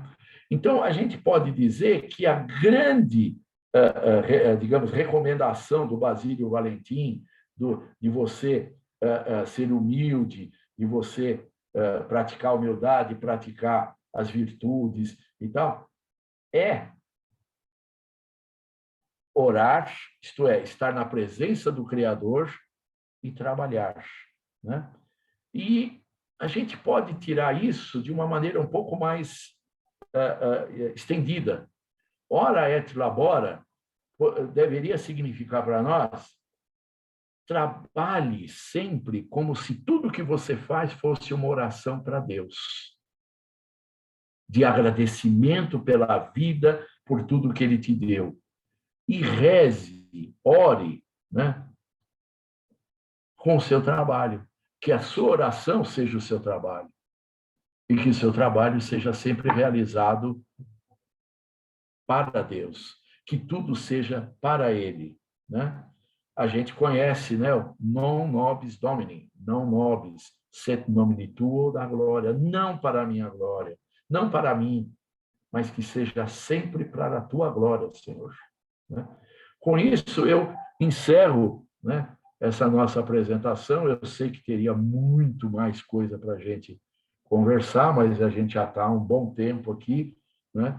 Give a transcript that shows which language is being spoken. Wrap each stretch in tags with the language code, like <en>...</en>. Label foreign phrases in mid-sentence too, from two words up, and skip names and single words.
<pt>Então, a gente pode dizer que a grande, digamos, recomendação do Basílio Valentim, de você ser humilde, de você praticar a humildade, praticar as virtudes e tal, é orar, isto é, estar na presença do Criador e trabalhar. Né? E a gente pode tirar isso de uma maneira um pouco mais estendida.</pt> <la>Ora et labora</la> <pt>deveria significar para nós: trabalhe sempre como se tudo que você faz fosse uma oração para Deus, de agradecimento pela vida, por tudo que Ele te deu. E reze, ore, né, com o seu trabalho. Que a sua oração seja o seu trabalho. E que o seu trabalho seja sempre realizado para Deus. Que tudo seja para Ele. Né? A gente conhece, né?</pt> <la>Non nobis Domini, non nobis, sed nomine tuo da glória.</la> <pt>Não para a minha glória, não para mim, mas que seja sempre para a tua glória, Senhor. Né? Com isso, eu encerro, né, essa nossa apresentação. Eu sei que teria muito mais coisa para a gente conversar, mas a gente já está há um bom tempo aqui, né?</pt>